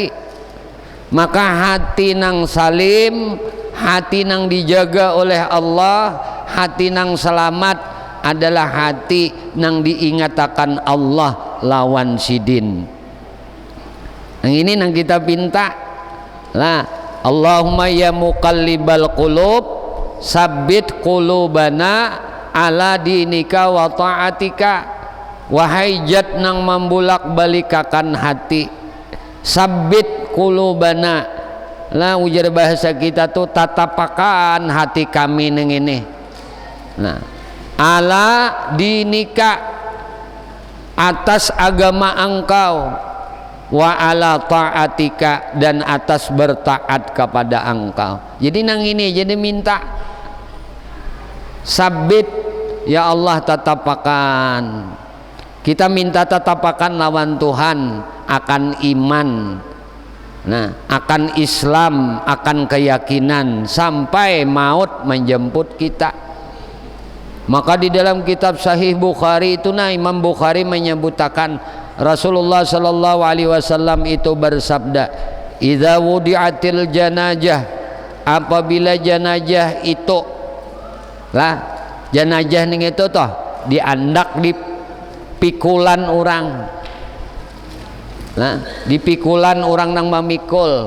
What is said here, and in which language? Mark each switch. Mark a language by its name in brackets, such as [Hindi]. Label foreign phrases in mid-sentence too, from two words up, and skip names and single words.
[Banjar] Maka hati nang salim, hati nang dijaga oleh Allah, hati nang selamat adalah hati nang diingatakan Allah lawan sidin. Yang ini nang kita pinta lah, [Arabic] اللهم يا مقلب القلوب ثبت قلوبنا على دينك وطاعتك. [Banjar] Wahai zat nang membulak balikakan hati, [Arabic] ثبت قلوبنا [Banjar] lah, ujar bahasa kita tuh tatapakan hati kami neng ini. Nah, [Arabic] على دينك [Banjar] atas agama engkau, [Arabic] وعلى طاعتك [Banjar] dan atas bertaat kepada engkau. Jadi nang ini jadi minta sabit ya Allah tatapakan. Kita minta tatapakan lawan Tuhan akan iman, nah akan Islam, akan keyakinan sampai maut menjemput kita. Maka di dalam kitab Sahih Bukhari itu nah Imam Bukhari menyebutkan Rasulullah [Arabic] صلى الله عليه وسلم [Banjar] itu bersabda, [Arabic] "إذا وضعت الجنازة," [Banjar] apabila jenazah itu lah, jenazah ning itu toh diandak di pikulan orang. Nah, di pikulan orang nang memikul.